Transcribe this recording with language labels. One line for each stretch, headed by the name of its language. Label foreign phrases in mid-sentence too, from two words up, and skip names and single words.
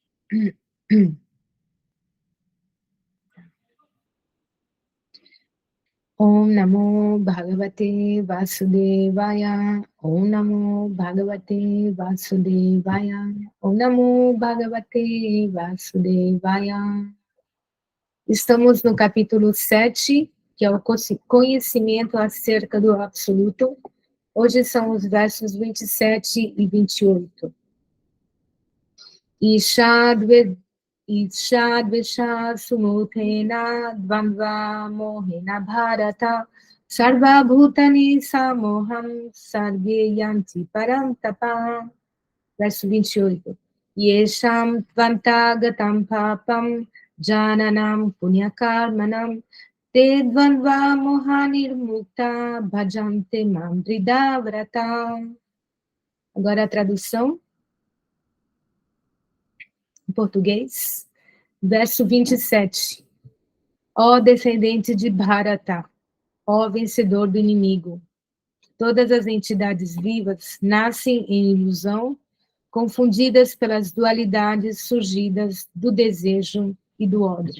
Sanskrit: ॐ नमो भगवते वासुदेवाय. ॐ नमो भगवते वासुदेवाय. ॐ नमो भगवते वासुदेवाय.
Portuguese: Estamos no capítulo 7, que é o conhecimento acerca do Absoluto. Hoje são os versos 27 e 28.
Sanskrit: इच्छाद्वेष समुत्थेन द्वन्द्व मोहेन भारत सर्व भूतानि सम्मोहं सर्वे यान्ति परन्तप.
Portuguese: Verso 28.
Sanskrit: येषां त्वन्तगतं पापं जनानां पुण्यकर्मणां ते द्वन्द्व मोहनिर्मुक्ता भजन्ते मांदृढव्रताः.
Portuguese: Agora a tradução em português, verso 27. Ó descendente de Bharata, ó vencedor do inimigo, todas as entidades vivas nascem em ilusão, confundidas pelas dualidades surgidas do desejo e do ódio.